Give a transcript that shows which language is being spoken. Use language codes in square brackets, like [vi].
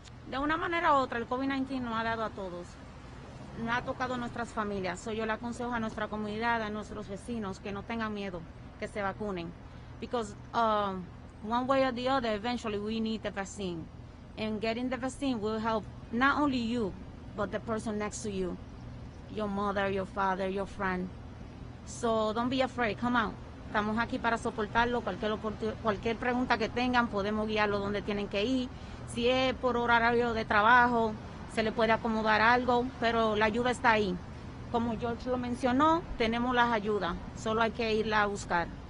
[es] De una manera u otra, el COVID-19 nos ha dado a todos. Nos ha tocado a nuestras familias. So yo le aconsejo a nuestra comunidad, a nuestros vecinos, que no tengan miedo, que se vacunen. [en] Because one way or the other, eventually we need the vaccine. And getting the vaccine will help not only you, but the person next to you, your mother, your father, your friend. So don't be afraid, come out. [es] Estamos aquí para soportarlo, cualquier pregunta que tengan, podemos guiarlo donde tienen que ir. Si es por horario de trabajo, se le puede acomodar algo, pero la ayuda está ahí. Como George lo mencionó, tenemos las ayudas, solo hay que irla a buscar.